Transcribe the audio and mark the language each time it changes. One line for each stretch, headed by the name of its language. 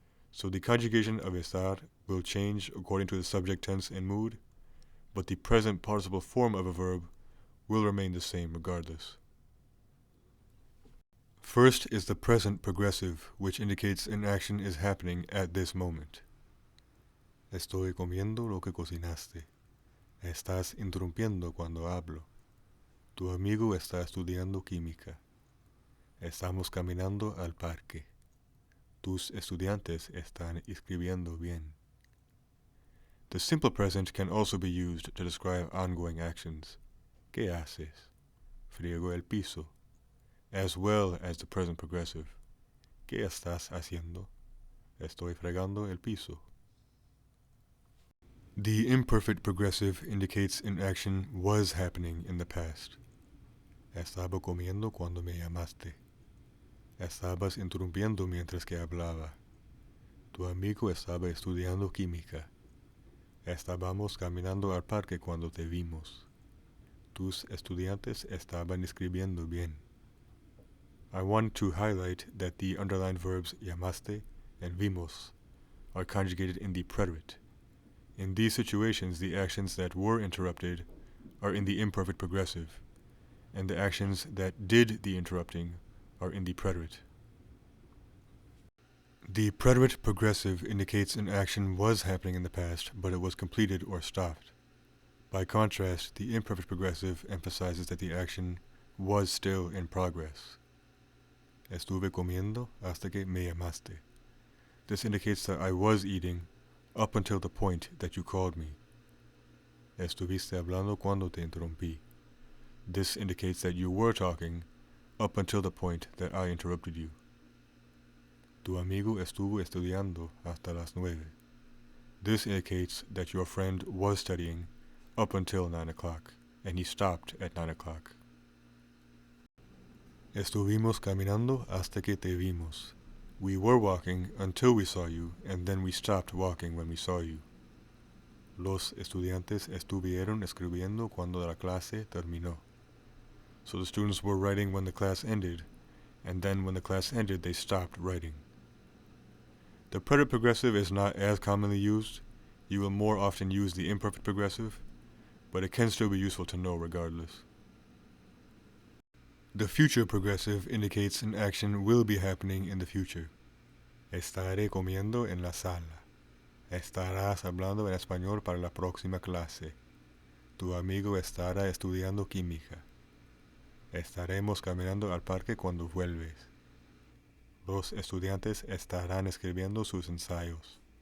English: So the conjugation of estar will change according to the subject tense and mood, but the present participle form of a verb will remain the same regardless. First is the present progressive, which indicates an action is happening at this moment.
Spanish: Estoy comiendo lo que cocinaste. Estás interrumpiendo cuando hablo. Tu amigo está estudiando química. Estamos caminando al parque. Tus estudiantes están escribiendo bien.
English: The simple present can also be used to describe ongoing actions.
Spanish: ¿Qué haces? Friego el piso.
English: As well as the present progressive.
Spanish: ¿Qué estás haciendo? Estoy fregando el piso.
English: The imperfect progressive indicates an action was happening in the past.
Spanish: Estaba comiendo cuando me llamaste. Estabas interrumpiendo mientras que hablaba. Tu amigo estaba estudiando química. Estábamos caminando al parque cuando te vimos. Tus estudiantes estaban escribiendo bien.
English: I want to highlight that the underlined verbs llamaste and vimos are conjugated in the preterite. In these situations, the actions that were interrupted are in the imperfect progressive, and the actions that did the interrupting are in the preterite. The preterite progressive indicates an action was happening in the past, but it was completed or stopped. By contrast, the imperfect progressive emphasizes that the action was still in progress.
Spanish: Estuve comiendo hasta que me llamaste.
English: This indicates that I was eating up until the point that you called me.
Spanish: Estuviste hablando cuando te interrumpí.
English: This indicates that you were talking up until the point that I interrupted you.
Spanish: Tu amigo estuvo estudiando hasta las 9.
English: This indicates that your friend was studying up until 9 o'clock, and he stopped at 9 o'clock.
Spanish: Estuvimos caminando hasta que te vimos.
English: We were walking until we saw you, and then we stopped walking when we saw you.
Spanish: Los estudiantes estuvieron escribiendo cuando la clase terminó.
English: So the students were writing when the class ended, and then when the class ended, they stopped writing. The preterite progressive is not as commonly used. You will more often use the imperfect progressive, but it can still be useful to know regardless. The future progressive indicates an action will be happening in the future.
Spanish: Estaré comiendo en la sala. Estarás hablando en español para la próxima clase. Tu amigo estará estudiando química. Estaremos caminando al parque cuando vuelves. Los estudiantes estarán escribiendo sus ensayos.